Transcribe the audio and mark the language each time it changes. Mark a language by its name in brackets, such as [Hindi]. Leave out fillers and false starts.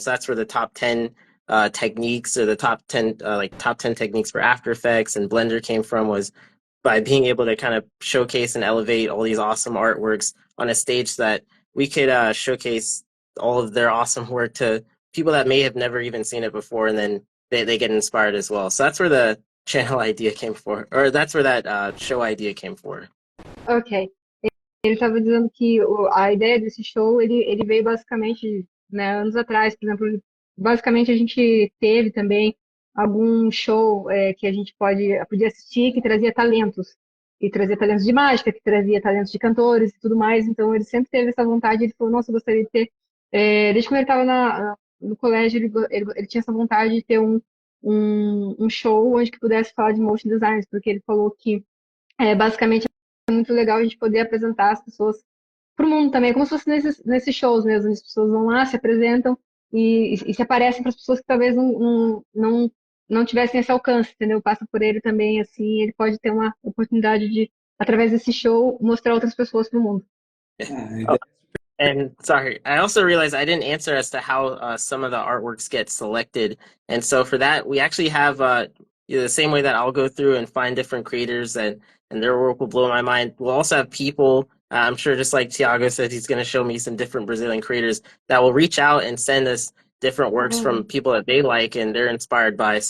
[English] And so that's where the top 10 techniques, or the top 10 techniques for After Effects and Blender came from, was by being able to kind of showcase and elevate all these awesome artworks on a stage so that we could showcase all of their awesome work to people that may have never even seen it before, and then they get inspired as well. So that's where the channel idea came for, or that's where that show idea came for. Ok. [Portuguese] Ele estava dizendo que a ideia desse show, ele veio basicamente, né, anos atrás. Por exemplo, basicamente a gente teve também algum show que a gente podia assistir que trazia talentos. E trazia talentos de mágica, que trazia talentos de cantores e tudo mais. Então ele sempre teve essa vontade. Ele falou, nossa, eu gostaria de ter... desde quando ele estava no colégio, ele tinha essa vontade de ter um show onde que pudesse falar de motion design, porque ele falou que basicamente é muito legal a gente poder apresentar as pessoas para o mundo também, como se fosse nesses shows mesmo. As pessoas vão lá, se apresentam e se aparecem para as pessoas que talvez não tivessem esse alcance, entendeu? Passa por ele também, assim, ele pode ter uma oportunidade de, através desse show, mostrar outras pessoas para o mundo. [English] And sorry, I also realized I didn't answer as to how some of the artworks get selected. And so for that, we actually have the same way that I'll go through and find different creators and their work will blow my mind. We'll also have people, I'm sure just like Tiago said, he's going to show me some different Brazilian creators that will reach out and send us different works from people that they like and they're inspired by.